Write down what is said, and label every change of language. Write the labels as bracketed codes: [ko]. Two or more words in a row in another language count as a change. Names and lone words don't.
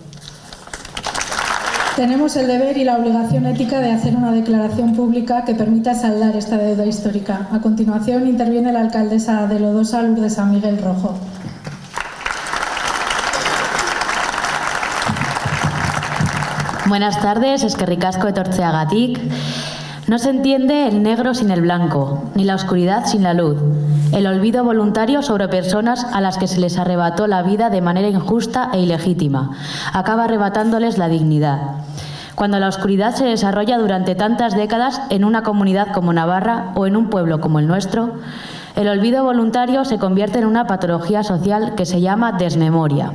[es] Tenemos el deber y la obligación ética de hacer una declaración pública que permita saldar esta deuda histórica. A continuación interviene la alcaldesa de Lodosa, Lourdes San Miguel Rojo. Buenas tardes, [eu] eskerrik asko etortzeagatik. [es] No se entiende el negro sin el blanco, ni la oscuridad sin la luz. El olvido voluntario sobre personas a las que se les arrebató la vida de manera injusta e ilegítima acaba arrebatándoles la dignidad. Cuando la oscuridad se desarrolla durante tantas décadas en una comunidad como Navarra o en un pueblo como el nuestro, el olvido voluntario se convierte en una patología social que se llama desmemoria.